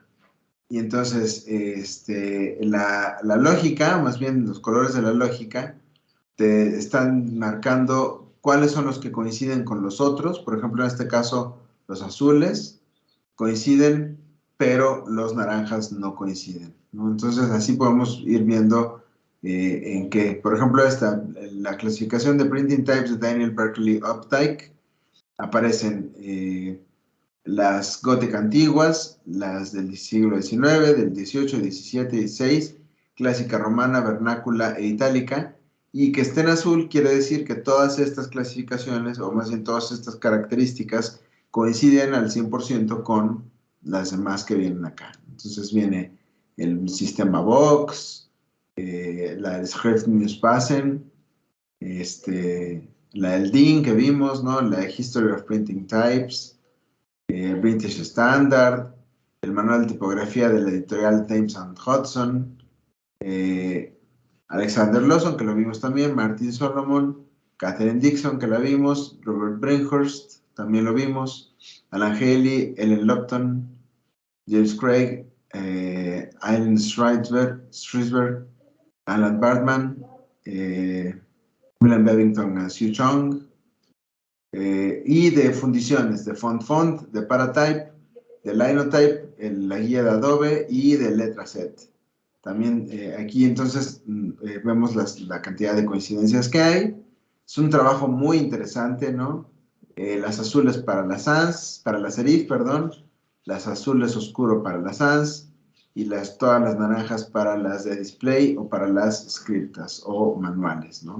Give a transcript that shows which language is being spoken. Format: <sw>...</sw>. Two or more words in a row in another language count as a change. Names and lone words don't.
<es>Y entonces, la lógica, más bien los colores de la lógica, te están marcando cuáles son los que coinciden con los otros. Por ejemplo, en este caso, los azules coinciden, pero los naranjas no coinciden, ¿no? Entonces, así podemos ir viendo en que, por ejemplo, la clasificación de</es> <en>printing types</en> <es>de Daniel Berkeley Updike, aparecen las Gothic antiguas, las del siglo XIX, del XVIII, XVII, XVI, clásica romana, vernácula e itálica, y que esté en azul quiere decir que todas estas clasificaciones, o más bien todas estas características, coinciden al 100% con las demás que vienen acá. Entonces viene el sistema Vox, la Schriftmühlpassen, la del DIN que vimos, ¿no? La History of Printing Types, British Standard, el manual de tipografía de la editorial Thames and Hudson, eh, Alexander Lawson, que lo vimos también, Martin Solomon, Catherine Dixon, que la vimos, Robert Brinkhurst, también lo vimos, Alan Haley, Ellen Lupton, James Craig, Alan Schrisberg, Alan Bartman, William Bevington, Hsu Chong, y de fundiciones, de Font, de Paratype, de Linotype, la guía de Adobe y de Letraset. También aquí entonces vemos la cantidad de coincidencias que hay. Es un trabajo muy interesante, ¿no? Las azules para la sans, para la serif, perdón, las azules oscuro para la sans y todas las naranjas para las de display o para las scriptas o manuales, ¿no?</es>